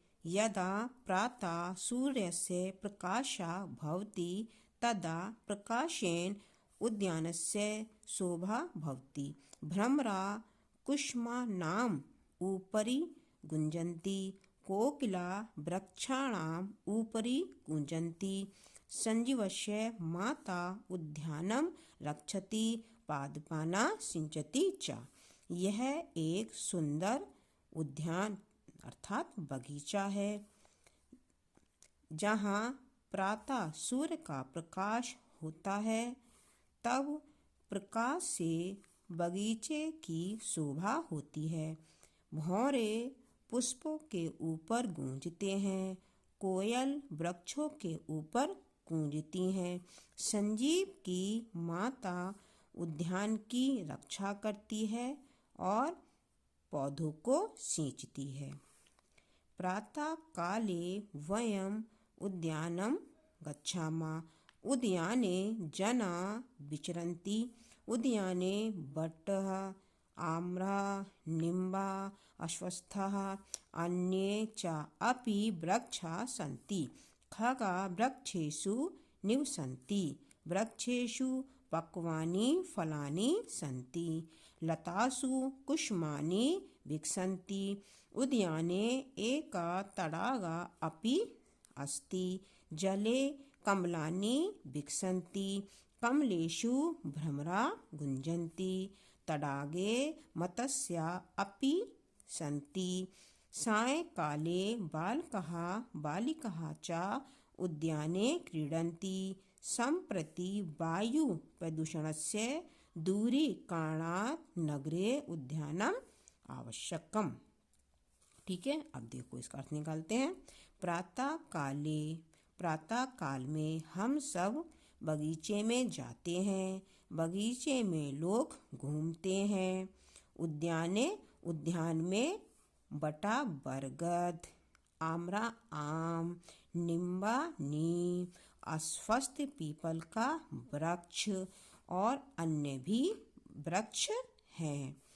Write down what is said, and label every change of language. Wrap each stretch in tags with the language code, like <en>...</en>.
<sa>यदा प्रातः सूर्यस्य प्रकाशः भवति तदा प्रकाशेन उद्यानस्य शोभा भवति। भ्रमराः कुसुमानाम् उपरि गुञ्जन्ति। कोकिलाः वृक्षाणाम् उपरि गुञ्जन्ति। सञ्जीवस्य माता उद्यानं रक्षति। पादपानां सिंचति च।</sa> <hi>यह एक सुंदर उद्यान अर्थात बगीचा है। जहाँ प्रातः सूर्य का प्रकाश होता है तब प्रकाश से बगीचे की शोभा होती है। भौरे पुष्पों के ऊपर गूंजते हैं। कोयल वृक्षों के ऊपर गूंजती हैं। संजीव की माता उद्यान की रक्षा करती है और पौधों को सींचती है।</hi> <sa>प्रातः काले वयम् उद्यानं गच्छामः। उद्याने जनाः विचरन्ति। उद्याने वटः, आम्रः, निम्बः, अश्वत्थः, अन्ये च अपि वृक्षाः सन्ति। खगाः वृक्षेषु निवसन्ति। वृक्षेषु पक्वानि फलानि सन्ति। लतासु कुसुमानि विकसन्ति। उद्याने एकः तडागः अपि अस्ति। जले कमलानि विकसन्ति। कमलेषु भ्रमराः गुञ्जन्ति। तडागे मत्स्याः अपि सन्ति। सायंकाले बालकाः बालिकाः च उद्याने क्रीडन्ति। सम्प्रति वायु प्रदूषणस्य दूरीकरणात् नगरे उद्यानम् आवश्यकम्।</sa> <hi>ठीक है, अब देखो इसका अर्थ निकालते हैं। प्रातः काल में हम सब बगीचे में जाते हैं। बगीचे में लोग घूमते हैं। उद्यान में बटा बरगद, आम्रा आम, निम्बा नीम, अश्वत्थ पीपल का वृक्ष और अन्य भी वृक्ष हैं।</hi>